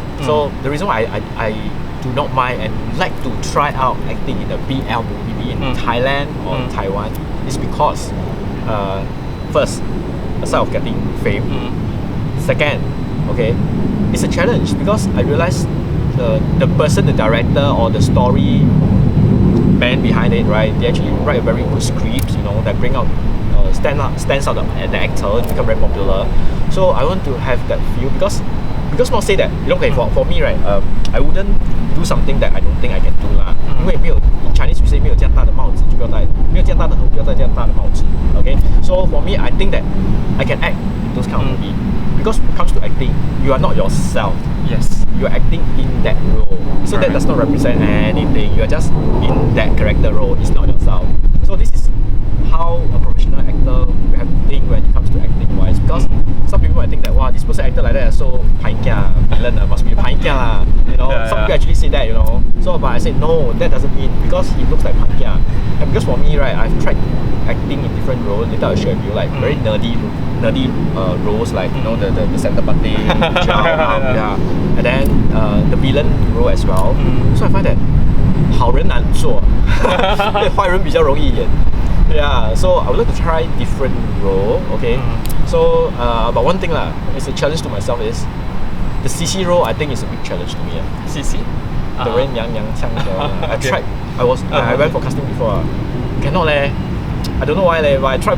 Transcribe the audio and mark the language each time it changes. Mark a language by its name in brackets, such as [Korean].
[English] So the reason why I do not mind and like to try out acting in a BL movie in Thailand or Taiwan is because first, aside of getting fame, second, it's a challenge because I realized the person, the director or the story man behind it, right? They actually write a very good script, that bring out stands out the actor, become very popular. So I want to have that feel because not say that for me, right? I wouldn't do something that I don't think I can do lah. [Chinese] 因为 [English] in Chinese we say [Chinese] 没有这样大的帽子就不要戴，没有这样大的头不要戴这样大的帽子。 [English] Okay, so for me, I think that I can act in those kind of movie because when it comes to acting, you are not yourself. Yes. You are acting in that role, so that does not represent anything. You are just in that character role. It's not yourself. So this is how a professional actor will have to think when it comes to acting wise. Because some people might think that this person acted like that, so villain must be lah. Some people actually say that, So, but I said no, that doesn't mean because he looks like and because for me, right, I've tried acting in different roles. Later I'll share with you, like very nerdy roles, like the center parting, and then the villain role as well. So I find that [Chinese] 好人难做，坏人比较容易演。 [English] Yeah, so I would like to try different role. So but one thing lah, it's a challenge to myself is the CC role. I think is a big challenge to me. CC, the very yang chang. I tried. I went for casting before. Cannot leh. I don't know why leh, but I tried.